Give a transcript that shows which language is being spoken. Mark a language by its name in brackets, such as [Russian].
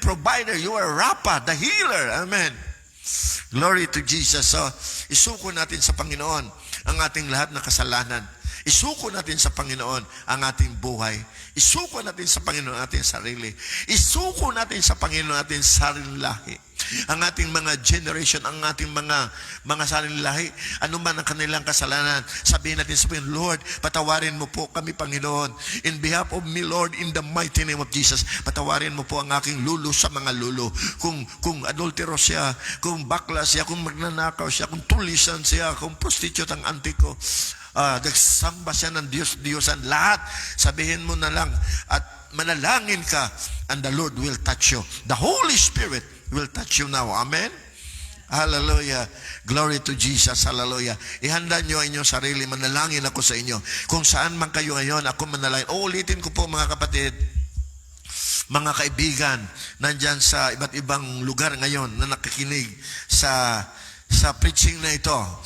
[English] Provider, you are Rapha, the healer. Amen. Glory to Jesus. [Filipino] So, isuko natin sa Panginoon ang ating lahat na kasalanan. Isuko natin sa Panginoon ang ating buhay. Isuko natin sa Panginoon ang ating sarili. Isuko natin sa Panginoon ang ating sarili lahi. Ang ating mga generation, ang ating mga sarili lahi, ano man ang kanilang kasalanan, sabihin natin sa Panginoon, Lord, patawarin mo po kami, Panginoon. [English] In behalf of me, Lord, in the mighty name of Jesus, [Filipino] patawarin mo po ang aking lulo sa mga lulo. Kung adultero siya, kung bakla siya, kung magnanakaw siya, kung tulisan siya, kung prostitute ang auntie ko, nagsamba siya ng Diyos-Diyosan, lahat, sabihin mo na lang at manalangin ka [English] and the Lord will touch you. The Holy Spirit will touch you now. Amen? Hallelujah. Glory to Jesus. Hallelujah. [Filipino] Ihanda nyo ang inyong sarili. Manalangin ako sa inyo. Kung saan man kayo ngayon, ako manalangin. Uulitin ko po mga kapatid, mga kaibigan, nandyan sa iba't ibang lugar ngayon na nakikinig sa preaching na ito.